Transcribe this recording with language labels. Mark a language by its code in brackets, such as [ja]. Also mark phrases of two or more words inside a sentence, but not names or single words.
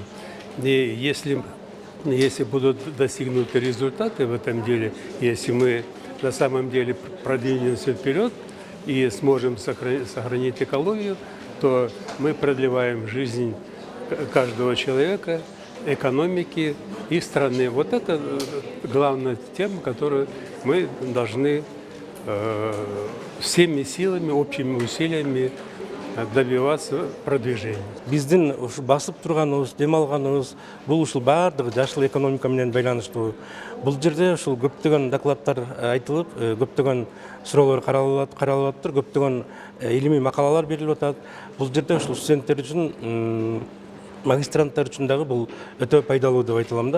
[ru] И если будут достигнуты результаты в этом деле, если мы на самом деле продвинемся вперед и сможем сохранить экологию, то мы продлеваем жизнь каждого человека, экономики и страны. Вот это главная тема, которую мы должны всеми силами, общими усилиями добиваться продвижения. [ky] Биздин басып турганыбыз, дем алганыбыз бул ушул баардыгы жашыл экономика менен байланыштуу. Бул жерде ушул көптөгөн докладдар айтылып, көптөгөн суроолор каралып атат, көптөгөн илимий макалалар берилип атат. Бул жерде ушул студенттер үчүн, магистранттар үчүн дагы бул өтө пайдалуу деп айта алам да.